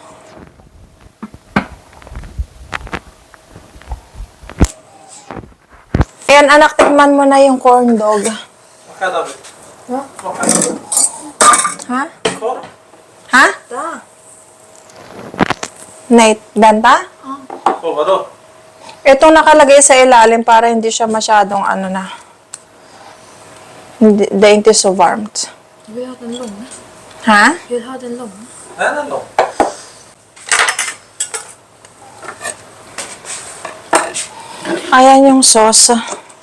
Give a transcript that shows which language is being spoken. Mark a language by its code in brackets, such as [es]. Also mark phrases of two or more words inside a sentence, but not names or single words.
[tl] Ayan anak, tikman mo na yung corn dog. Ha? Ha? Night, benta? Itong nakalagay sa ilalim para hindi siya masyadong [sv] det är inte så varmt. Du vill ha den lång? Ha? Jag vill ha den lång. Den är lång. [tl] Ayan yung sauce.